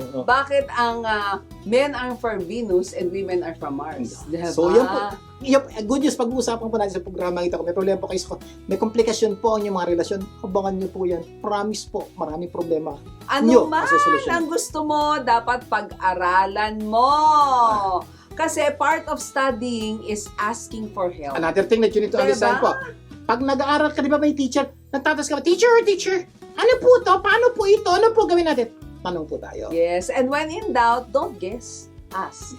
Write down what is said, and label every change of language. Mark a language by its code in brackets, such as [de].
[tl] bakit ang [en] men are from Venus and women are from Mars. [tl] Diba? So, yun po. Good news, pag-uusapan po natin sa programa ito. Kung may problema po kayo, may komplikasyon po ang inyong mga relasyon, abangan nyo po yan. Promise po, maraming problema. Ano man masusolusyon. ang gusto mo, dapat pag-aralan mo. [en] Kasi part of studying is asking for help. Another thing that you need to understand po. [tl] Pag nag-aaral ka, di ba may teacher, nagtatas ka ba, teacher, ano po to? Paano po ito? Ano po gawin natin? Tanong po tayo. [en] Yes, and when in doubt, don't guess, ask.